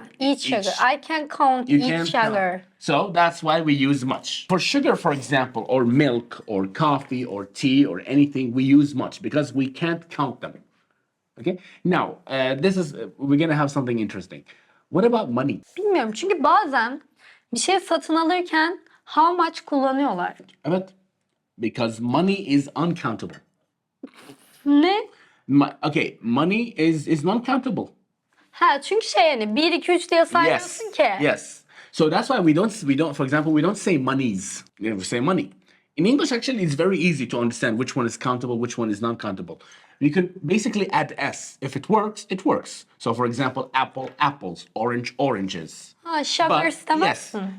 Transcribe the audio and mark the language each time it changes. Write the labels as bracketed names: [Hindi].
[English] Yeah, each sugar. I can count You each can sugar. count. So that's why we use much. For sugar, for example, or milk, or coffee, or tea, or anything, we use much because we can't count them. Okay. Now, we're gonna have something interesting. What about money? [Turkish] Bilmiyorum çünkü bazen bir şey satın alırken [English] how much [Turkish] kullanıyorlar. Evet. [English] Because money is uncountable. [Turkish] Ne? [English] Okay, money is non-countable. [Turkish] Ha çünkü yani 1, 2, 3 diye saymıyorsun ki. [English] Yes. So that's why we don't. For example, we don't say monies. We say money. In English, actually, it's very easy to understand which one is countable, which one is non-countable. You can basically add s. If it works, it works. So, for example, apple, apples, orange, oranges. [Turkish] Ha [English] sugar Yes, [Turkish] istemezsin.